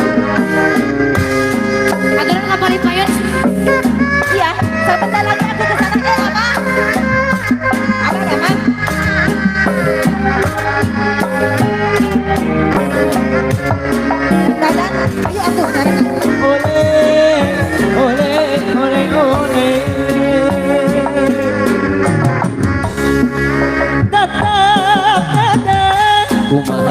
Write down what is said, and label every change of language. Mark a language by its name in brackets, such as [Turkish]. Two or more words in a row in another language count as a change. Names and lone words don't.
[Indonesian] Aturan kapali payon. Iya, sebentar lagi aku ke sana ya, Mama. Apa Mama? Dadan, ayo atuh sekarang. Ole. [Sundanese] Kumaha?